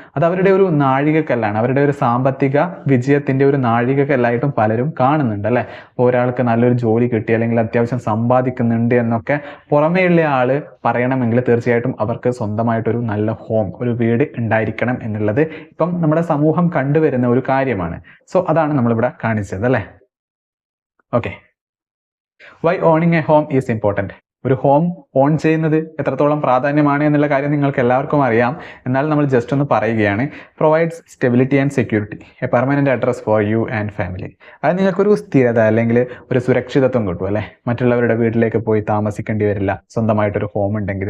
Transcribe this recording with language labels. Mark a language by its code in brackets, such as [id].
[ml] അത് അവരുടെ ഒരു നാഴികക്കല്ലാണ്, അവരുടെ ഒരു സാമ്പത്തിക വിജയത്തിൻ്റെ ഒരു നാഴികക്കല്ലായിട്ടും പലരും കാണുന്നുണ്ട് അല്ലേ. അപ്പോൾ ഒരാൾക്ക് നല്ലൊരു ജോലി കിട്ടി അല്ലെങ്കിൽ അത്യാവശ്യം സമ്പാദിക്കുന്നുണ്ട് എന്നൊക്കെ പുറമേയുള്ള ആൾ പറയണമെങ്കിൽ തീർച്ചയായിട്ടും അവർക്ക് സ്വന്തമായിട്ടൊരു നല്ല ഹോം, ഒരു വീട് ഉണ്ടായിരിക്കണം എന്നുള്ളത് ഇപ്പം നമ്മുടെ സമൂഹം കണ്ടുവരുന്ന ഒരു കാര്യമാണ്. സോ അതാണ് നമ്മളിവിടെ കാണിച്ചത് അല്ലേ. [en] Okay, why owning a home is important. [ml] ഒരു ഹോം ഓൺ ചെയ്യുന്നത് എത്രത്തോളം പ്രാധാന്യമാണ് എന്നുള്ള കാര്യം നിങ്ങൾക്ക് എല്ലാവർക്കും അറിയാം. എന്നാൽ നമ്മൾ ജസ്റ്റ് ഒന്ന് പറയുകയാണ്. [en] Provides stability and security, a permanent address for you and family. [ml] അത് നിങ്ങൾക്കൊരു സ്ഥിരത അല്ലെങ്കിൽ ഒരു സുരക്ഷിതത്വം കിട്ടും അല്ലേ. മറ്റുള്ളവരുടെ വീട്ടിലേക്ക് പോയി താമസിക്കേണ്ടി വരില്ല സ്വന്തമായിട്ടൊരു ഹോം ഉണ്ടെങ്കിൽ.